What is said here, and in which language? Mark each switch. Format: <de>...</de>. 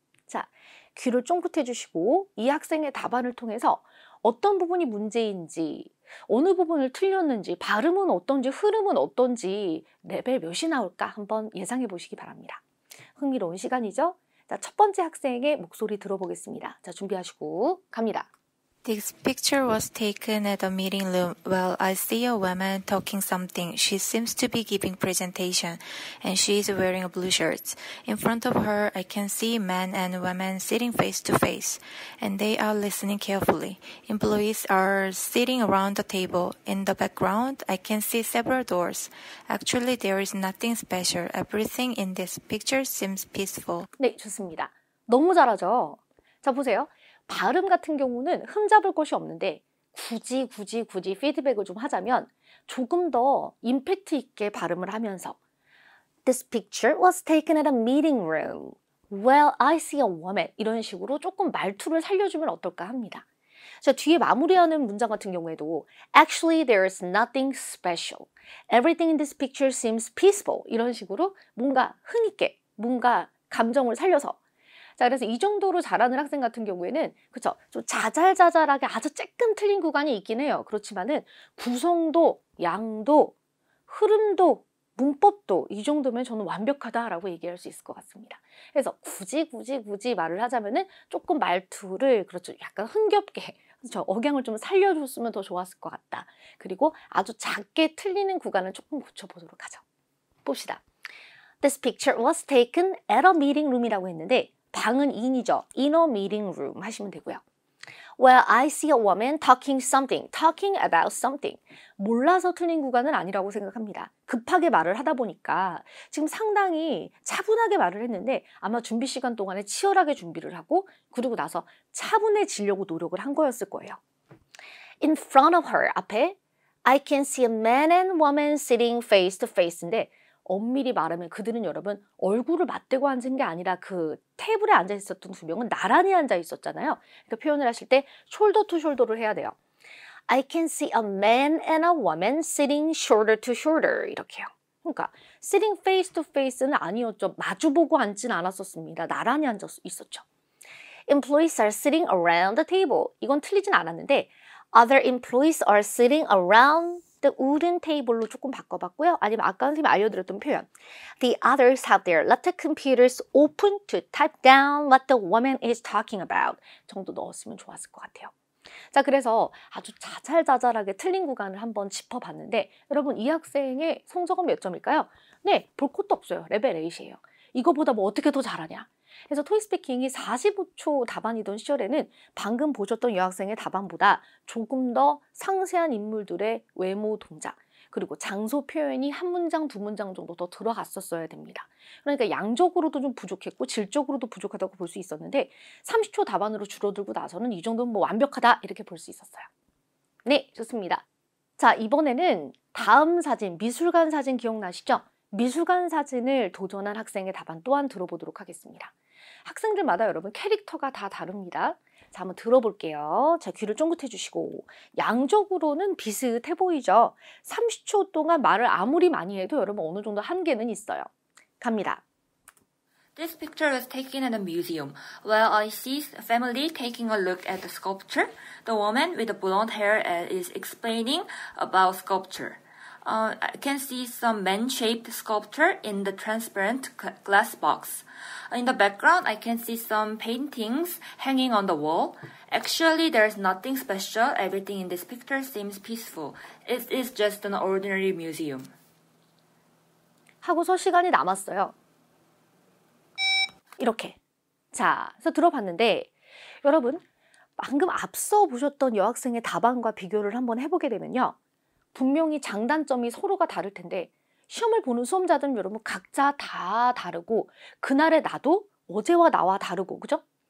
<ko>자, 귀를 쫑긋해 주시고 이 학생의 답안을 통해서 어떤 부분이 문제인지, 어느 부분을 틀렸는지, 발음은 어떤지, 흐름은 어떤지 레벨 몇이 나올까 한번 예상해 보시기 바랍니다. 흥미로운 시간이죠? 자, 첫 번째 학생의 목소리 들어보겠습니다. 자, 준비하시고 갑니다.</ko> <en>This picture was taken at a meeting room. Well, I see a woman talking something. She seems to be giving presentation, and she is wearing a blue shirt. In front of her, I can see men and women sitting face to face, and they are listening carefully. Employees are sitting around the table. In the background, I can see several doors. Actually, there is nothing special. Everything in this picture seems peaceful.</en> <ko>네, 좋습니다. 너무 잘하죠? 자, 보세요. 발음 같은 경우는 흠잡을 것이 없는데 굳이 피드백을 좀 하자면 조금 더 임팩트 있게 발음을 하면서</ko> <en>This picture was taken at a meeting room. Well, I see a woman.</en> <ko>이런 식으로 조금 말투를 살려주면 어떨까 합니다. 자, 뒤에 마무리하는 문장 같은 경우에도</ko> <en>Actually, there is nothing special. Everything in this picture seems peaceful.</en> <ko>이런 식으로 뭔가 흥있게, 뭔가 감정을 살려서 자, 그래서 이 정도로 잘하는 학생 같은 경우에는 그쵸? 좀 자잘자잘하게 아주 쬐끔 틀린 구간이 있긴 해요. 그렇지만은 구성도, 양도, 흐름도, 문법도 이 정도면 저는 완벽하다라고 얘기할 수 있을 것 같습니다. 그래서 굳이 말을 하자면은 조금 말투를 그렇죠. 약간 흥겹게 그렇죠. 억양을 좀 살려줬으면 더 좋았을 것 같다. 그리고 아주 작게 틀리는 구간은 조금 고쳐보도록 하죠. 봅시다.</ko> <en>This picture was taken at a meeting room</en> <ko>이라고 했는데 방은</ko> <en>in이죠. In a meeting room</en> <ko>하시면 되고요.</ko> <en>Well, I see a woman talking about something.</en> <ko>몰라서 틀린 구간은 아니라고 생각합니다. 급하게 말을 하다 보니까 지금 상당히 차분하게 말을 했는데 아마 준비 시간 동안에 치열하게 준비를 하고 그러고 나서 차분해지려고 노력을 한 거였을 거예요.</ko> <en>In front of her,</en> <ko>앞에</ko> <en>I can see a man and woman sitting face to face</en> <ko>인데 엄밀히 말하면 그들은 여러분 얼굴을 맞대고 앉은 게 아니라 그 테이블에 앉아 있었던 두 명은 나란히 앉아 있었잖아요. 그러니까 표현을 하실 때 숄더 투 숄더를 해야 돼요.</ko> <en>I can see a man and a woman sitting shoulder to shoulder</en> <ko>이렇게요. 그러니까</ko> <en>sitting face to face</en> <ko>는 아니었죠. 마주보고 앉진 않았었습니다. 나란히 앉아 있었죠.</ko> <en>Employees are sitting around the table.</en> <ko>이건 틀리진 않았는데</ko> <en>Other employees are sitting around the wooden table</en> <ko>로 조금 바꿔봤고요. 아니면 아까 선생님이 알려드렸던 표현</ko> <en>The others have their laptop computers open to type down what the woman is talking about</en> <ko>정도 넣었으면 좋았을 것 같아요. 자, 그래서 아주 자잘자잘하게 틀린 구간을 한번 짚어봤는데 여러분 이 학생의 성적은 몇 점일까요? 네, 볼 것도 없어요. 레벨 8이에요. 이거보다 뭐 어떻게 더 잘하냐? 그래서 토익스피킹이 45초 답안이던 시절에는 방금 보셨던 여학생의 답안보다 조금 더 상세한 인물들의 외모 동작, 그리고 장소 표현이 한 문장, 두 문장 정도 더 들어갔었어야 됩니다. 그러니까 양적으로도 좀 부족했고 질적으로도 부족하다고 볼 수 있었는데 30초 답안으로 줄어들고 나서는 이 정도는 뭐 완벽하다 이렇게 볼 수 있었어요. 네, 좋습니다. 자, 이번에는 다음 사진, 미술관 사진 기억나시죠? 미술관 사진을 도전한 학생의 답안 또한 들어보도록 하겠습니다. 학생들마다 여러분 캐릭터가 다 다릅니다. 자, 한번 들어볼게요. 자, 귀를 쫑긋해 주시고 양적으로는 비슷해 보이죠? 30초 동안 말을 아무리 많이 해도 여러분 어느 정도 한계는 있어요. 갑니다.</ko> <en>This picture was taken at a museum. While I see a family taking a look at the sculpture, the woman with the blonde hair is explaining about sculpture. I can see some man-shaped sculpture in the transparent glass box. In the background, I can see some paintings hanging on the wall. Actually, there's nothing special. Everything in this picture seems peaceful. It is just an ordinary museum.</en> <ko>하고서 시간이 남았어요. 이렇게. 자, 그래서 들어봤는데 여러분 방금 앞서 보셨던 여학생의 답안과 비교를 한번 해보게 되면요. 분명히 장단점이 서로가 다를 텐데 시험을 보는 수험자들은 여러분 각자 다 다르고 그날의 나도 어제와 나와 다르고 그죠?</ko>